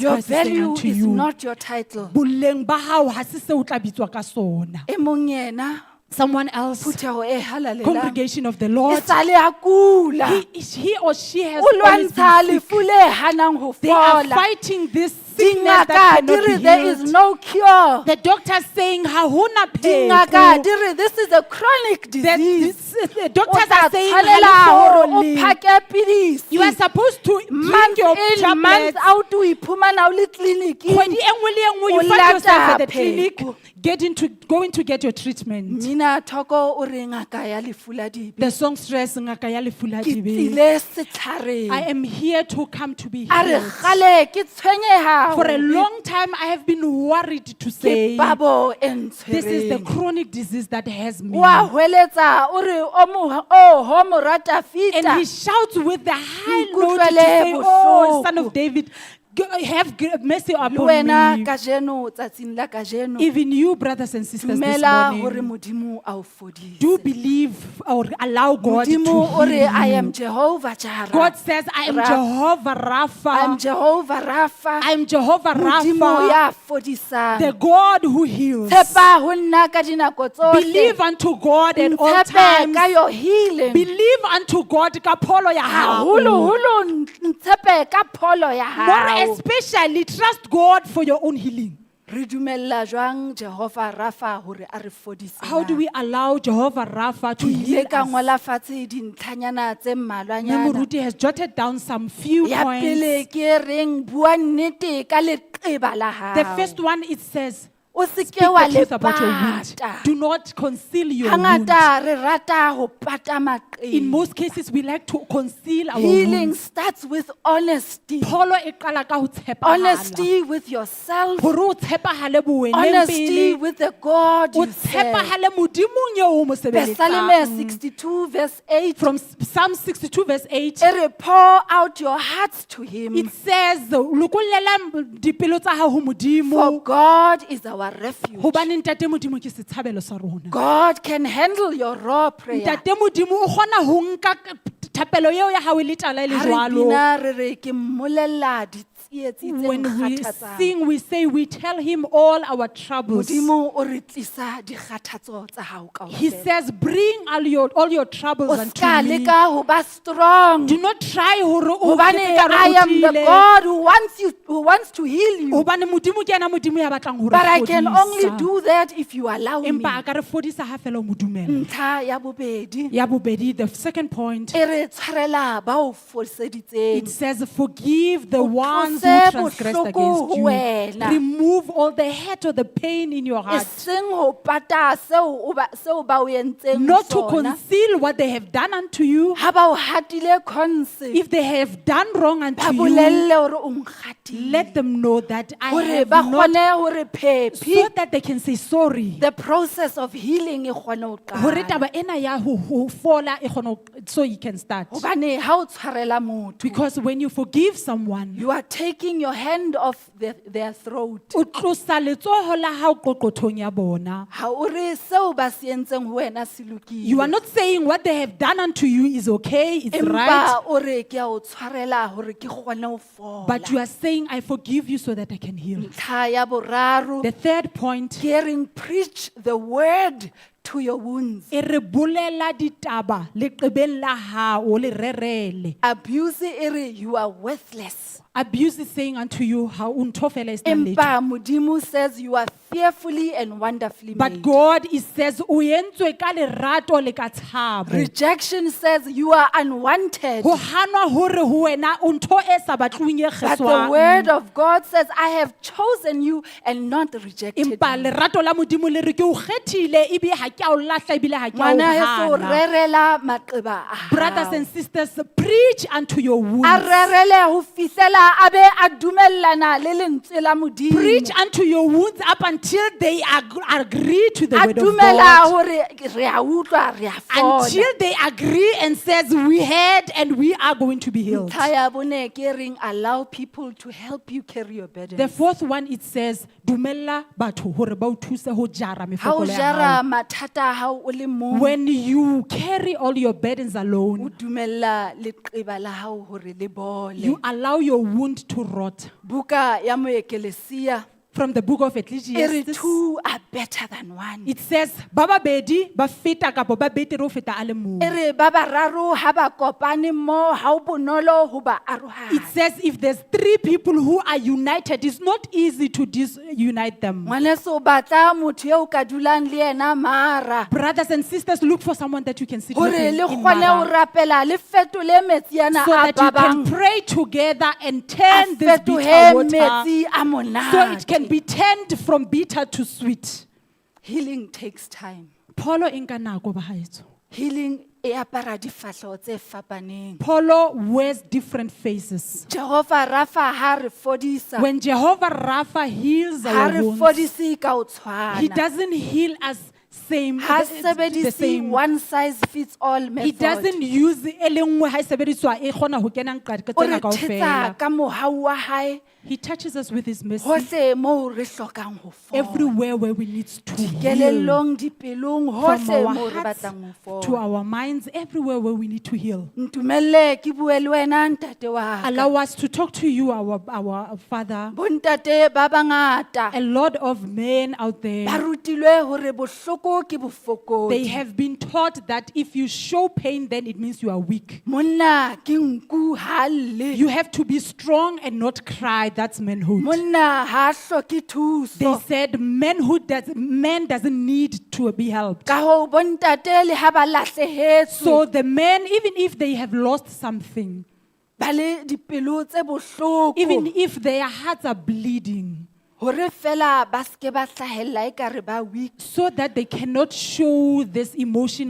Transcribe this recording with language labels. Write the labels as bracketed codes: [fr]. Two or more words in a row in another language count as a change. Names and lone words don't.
[en] your Christ is saying value unto is you. not your title. [st] Boleng ba hao ha se seo o tla bitswa ka sona. E mong yena [en] Someone else, [st] phutheho e halalelang. [en] congregation of the [st] E [en] Lord, [st] sale a kula. [en] he or she has [st] O [en] always [st] lwantsha [en] been sick. [st] lefu le hanang ho [en] They are [st] fola. [en] fighting this sickness that [st] Dingaka di [en] cannot [st] re [en] be there is healed. no cure. The doctor's saying, [st] ha hona Dingaka pheko. di re [en] this is a chronic disease. The [st] O [en] doctors [st] tla [en] are saying, [st] tshwanela ha hore le o fole. phake pidisi. [en] You are supposed to drink Month your in, month tablets. out, [st] o iphumana o le tleliniking. Kgwedi e nngwe le e nngwe, [en] you [st] O [en] find yourself at the [st] lata [en] clinic, [st] pheko. [en] going to get your treatment. [st] Mmina Thoko o re ngaka ya lefu la dibe. [en] The songstress ngaka ya lefu la [st] Ke dibe. tsile setlhareng. [en] I am here to come to be [st] A re [en] healed. [st] gale ke tshwenyeha [en] For a [st] hore [en] long time, I have been worried to [st] ke [en] say, [st] babo e [en] this is the [st] ntshwereng. [en] chronic disease that has me. [st] Wa hweletsa o re o ho mo rata [en] And he [st] fita. [en] shouts with the high note to [st] Nkutlwele [en] say, oh, son [st] bohloko. [en] of David, have mercy [st] Le [en] upon [st] wena [en] me. [st] kajeno tsatsing la kajeno [en] Even you, brothers and sisters, this [st] dumela hore [en] morning, [st] modimo a o fodise. [en] do believe or allow God to [st] Modimo o re [en] heal I am you. Jehovah Jireh. God says, I am Jehovah I am Rapha. Jehovah Rapha. I am Jehovah [st] Modimo [en] Rapha, [st] ya fodisang. [en] the God who heals. [st] Tshepa ho nna ka dinako [en] Believe [st] tsohle. [en] unto God at all [st] Ntshepe [en] times. ka your healing. Believe unto God [st] ka pholo ya hao. Haholo ntshepe ka pholo ya [en] More [st] hao. [en] especially, trust God for your own healing. [st] Re dumella jwang Jehovah Rapha hore a re fodise. [en] How do we allow Jehovah Rapha to [st] Ke [en] heal [st] ile ka [en] us? [st] ngola fatshe dintlhanyana tse mmalwanyana. [en] Memoruti has jotted down some few [st] Ya [en] points. [st] pele ke reng bua nnete ka leqeba la hao. [en] The first one, it says, [st] O se ke [en] speak [st] wa [en] the truth about your wound. [st] lepata. [en] Do not conceal your wound. [st] Hangata re rata ho pata [en] In [st] maqeba. [en] most cases, we like to conceal our Healing wounds. starts with honesty. [st] Pholo e qala ka ho tshepahala. [en] Honesty with yourself. [st] Hore o tshepahale boweneng [en] Honesty [st] pele. [en] with the God [st] O [en] you serve. [st] tshepahale Modimong eo o mo [en] Psalm [st] sebeletsang. [en] 62 verse 8. From Psalm 62 verse 8, [st] E re [en] pour out your hearts to him. it says, [st] lokollela dipelo tsa hao ho [en] For [st] Modimo. [en] God is our refuge. [st] Hobane ntate Modimo ke setlhabelo sa rona. [en] God can handle your raw prayer. [st] Ntate Modimo o kgona ho nka thapelo eo ya hao e le tala e le Ha re jwalo. bina re re ke mmolella tsietsitseng [en] When we [st] kgathatsang. [en] sing, we say, we tell him all our troubles. [st] Modimo o re tlisa dikgathatso tsa hao [en] He [st] kaofela. [en] says, bring all your troubles [st] O [en] unto [st] ska [en] me. [st] leka ho ba strong. [en] Do not try [st] hore o Hobane kete ka re [en] I [st] o [en] am the [st] tiile. [en] God who wants to heal you. [st] Hobane Modimo ke yena Modimo ya batlang hore [en] But I can [st] fodisa. [en] only do that if you allow me. [st] Empa a ka re fodisa ha fela o mo dumela. Ntlha ya bobedi, Ya bobedi, [en] the second point, [st] e re tshwarela ba o fodiseditseng. [en] it says, forgive the [st] O [en] ones who [st] tlose [en] transgressed [st] bohloko [en] against [st] ho [en] you. [st] wena. [en] Remove all the hurt or the pain in your [st] E [en] heart. [st] seng ho pata seo ba o entseng [en] Not to [st] sona. [en] conceal what they have done unto you. [st] Ha ba o hatile concept, [en] If they have done wrong [st] ba [en] unto you, [st] bolelle hore o nkgatile. [en] let them know that I [st] Hore [en] have [st] ba [en] not, [st] kgone hore phephi, [en] so that they can say sorry. the process of healing [st] e kgone ho Hore qala. taba ena ya ho fola e kgone ho- [en] so you can start. [st] Hobane ha o tshwarela motho, [en] Because when you forgive someone, you are taking your hand off their throat. [st] o tlosa letsoho la hao qoqothong ya bona. Ha o re seo ba se entseng ho wena se lokile. [en] You are not saying what they have done unto you is okay, it's right, [st] Empa o re ke a o tshwarela hore ke kgone ho fola. [en] but you are saying, I forgive you so that I can heal. [st] Ntlha ya boraro, [en] The third point, hearing preach the word to your wounds. [st] e re bolela ditaba leqebeng la hao le rerele. [en] Abuse [st] e re [en] you are worthless. Abuse is saying unto you, how [st] untho fela e sena letho. Empa Modimo [en] says you are fearfully and wonderfully But made. God is says, [st] o entswe ka lerato le ka tshabo. [en] Rejection says you are unwanted. [st] Ho hanwa hore ho wena o ntho e sa batlwing e [en] But the [st] kgeswang. [en] word of God says, I have chosen you and not rejected [st] Empa [en] you. [st] lerato la Modimo le re ke o kgethile ebile ha ke a o lahla ebile ha ke a o Ngwana heso hana. rerela maqeba a [en] Brothers [st] hao. [en] and sisters, preach unto your [st] A [en] wounds. [st] rerele ho fihlela a be a dumellana le lentswe la Modimo. [en] Preach unto your wounds up until they agree to the [st] A [en] word of [st] dumela [en] God. [st] hore re a utlwa, re a fola. [en] Until they agree and says, we heard and we are going to be healed. [st] Ntlha ya bone ke reng, [en] allow people to help you carry your burdens. The fourth one, it says, [st] dumella batho hore ba o thuse ho jara Ha o mefokolo ya jara hao. mathata a hao o le mong, [en] When you carry all your burdens [st] o [en] alone, [st] dumella leqeba la hao hore le bole. [en] you allow your wound to rot. [st] Buka ya moekelesia [en] From the book of [st] e re [en] Ecclesiastes, two are better than one. it says, [st] ba babedi ba feta kapo ba betere ho feta a le mong. E re ba bararo ha ba kopane mo ha o bonolo ho ba [en] It [st] arohanya. [en] says if there's three people who are united, it's not easy to disunite them. [st] Ngwaneso batla motho eo ka dulang le ena mara [en] Brothers and sisters, look for someone that you can sit [st] hore [en] with in [st] le kgone ho Mara, rapela le fetole metsi ana [en] so [st] a [en] that you can [st] babang [en] pray together and [st] a [en] turn this bitter [st] fetohe [en] water, [st] metsi a [en] so it can [st] monate. [en] be turned from bitter to sweet. Healing takes time. [st] Pholo e nka nako bahaetso. Healing e apara difahleho tse fapaneng. [en] Pholo wears different faces. [st] Jehovah Rapha ha re fodisa, [en] When Jehovah Rapha heals [st] ha [en] our [st] re [en] wounds, [st] fodise ka o [en] He [st] tshwana. [en] doesn't heal us same, [st] Ha [en] the [st] sebedise [en] same. one size fits all He method. doesn't use [st] e le nngwe ha e sebediswa e kgona ho kena nqa O tsena re kaofela. thetsa ka mohau wa hae [en] He touches us with His mercy [st] hohle moo re hlokang ho fola. [en] everywhere where we need to heal. [st] Kelellong, dipelong, [en] From [st] hohle [en] our [st] moo re [en] hearts [st] batlang ho [en] to [st] fola. [en] our minds, everywhere where we need to heal. [st] Ntumelle ke bue le wena ntate wa ka. [en] Allow us to talk to you, our Father. [st] Bontate ba bangata [en] A lot of men out [st] ba [en] there, [st] rutilwe hore bohloko ke bofokodi. [en] they have been taught that if you show pain, then it means you are weak. [st] Monna ke nku ha lle. [en] You have to be strong and not cry. That's manhood. [st] Monna ha hloke [en] They [st] thuso. [en] said man doesn't need to be helped. [st] Ka hoo bontate le ha ba lahlehetswe, [en] So the men, even if they have lost something, [st] ba le dipelo tse bohloko, [en] even if their hearts are bleeding, [st] hore fela ba ske ba hlahella ekare ba weak, [en] so that they cannot show this emotion,